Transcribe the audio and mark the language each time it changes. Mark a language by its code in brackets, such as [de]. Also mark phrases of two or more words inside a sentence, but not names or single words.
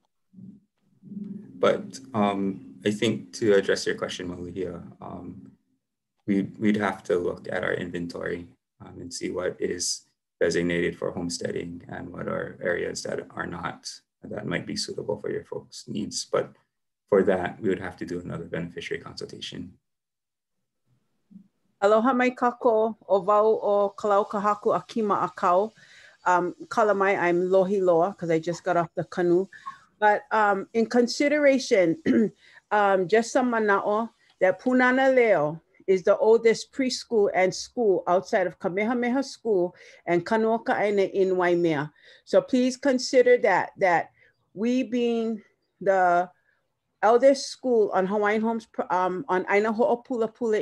[en] But I think to address your question, Maluhia, we'd have to look at our inventory and see what is designated for homesteading and what are areas that are not. that might be suitable for your folks' needs. But for that, we would have to do another beneficiary consultation. [haw] Aloha mai kako o wau o Kalau Kahaku Akima Akau. [en] Kalamai, I'm [haw] Lohi Loa [en] because I just got off the canoe. But in consideration, just some mana'o, that Punana Leo is the oldest preschool and school outside of Kamehameha School and Kanuoka'aina in Waimea. So please consider that we being the eldest school on Hawaiian Homes on Aina Ho'opulapula